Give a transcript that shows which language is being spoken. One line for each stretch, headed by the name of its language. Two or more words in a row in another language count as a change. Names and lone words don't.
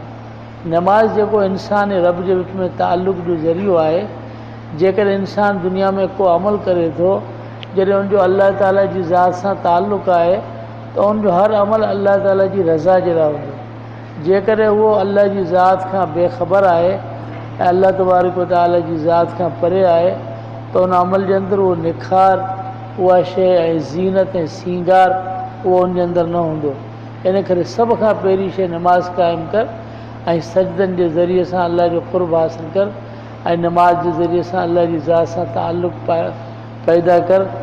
Sindhi: नमाज़ जेको इंसान ऐं रब जे विच में ताल्लुक़ जो ज़रियो आहे। जेकर इंसान दुनिया में को अमल करे थो जॾहिं उनजो अल्लाह ताला जी ज़ात सां ताल्लुक़ आहे त उनजो हर अमल अल्लाह ताला जी रज़ा जे लाइ हूंदो। जेकर उहो अल्लाह जी ज़ात खां बेख़बर आहे ऐं अल्लाह
Arabic: تبارك وتعالى
Sindhi: जी ज़ात खां परे आहे त उन अमल जे अंदरि उहो निखार उहा शइ ऐं ज़ीनत ऐं सींगार उहो उनजे अंदरि न हूंदो। इन करे सभ खां पहिरीं शइ नमाज़ क़ाइमु कर ऐं सजदनि जे ज़रिए सां अल्लाह जो क़ुर्ब हासिलु कर ऐं नमाज़ जे ज़रिए सां अल्लाह जी ज़ात सां ताल्लुक़ पैदा कर।